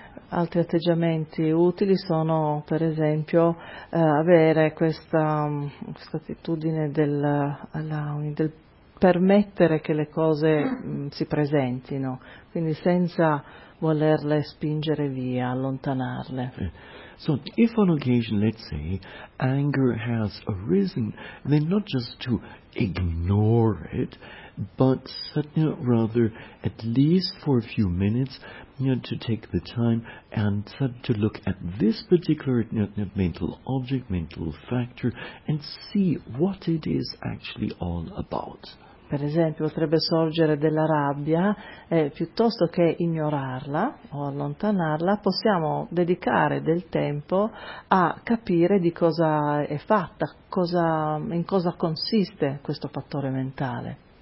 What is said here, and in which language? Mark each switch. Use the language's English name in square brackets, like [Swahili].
[Italian] Altri atteggiamenti utili sono, per esempio, avere questa attitudine del allowing, del permettere che le cose si presentino, quindi senza volerle spingere via, allontanarle. [English] So, if on occasion, let's say, anger has arisen, then not just to ignore it, but rather, at least for a few minutes, to take the time and to look at this particular mental object, mental factor, and see what it is actually all about. [Italian] Per esempio, potrebbe sorgere della rabbia, piuttosto che ignorarla o allontanarla, possiamo dedicare del tempo a capire di cosa è fatta, in cosa consiste questo fattore mentale.